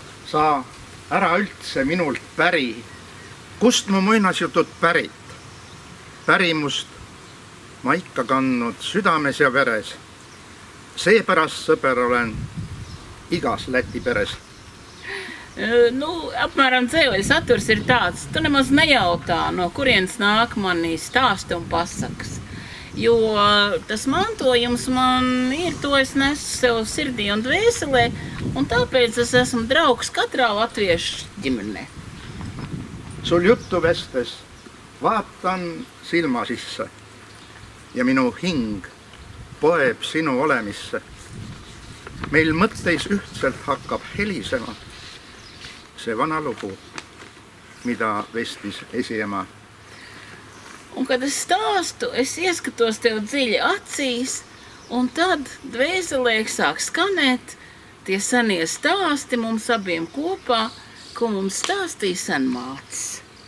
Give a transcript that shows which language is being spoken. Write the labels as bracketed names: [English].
[Estonian] Sa ära üldse minult päri, kust mu muinasjutud pärit? Pärimust ma ikka kandnud südames ja veres. Seepärast sõber olen igas Läti peres. [Latvian] Nu, apmēram dzejoļu saturs ir tāds. Tu nemaz nejautā, no kurienes nāk mani stāsti un pasakas. Jo tas mantojums man ir, to es nesu sev sirdī un dvēselē, un tāpēc es esmu draugs katrā latviešu ģimenē. [Estonian] Sul juttu vestes vaatan silma sisse ja minu hing poeb sinu olemisse. Meil mõtteis ühtselt hakkab helisema see vana lugu, mida vestis esiema. [Latvian] Un, kad es stāstu, es ieskatos tev dziļi acīs, un tad dvēselē sāk skanēt tie senie stāsti mums abiem kopā, ko mums stāstīja senmācis.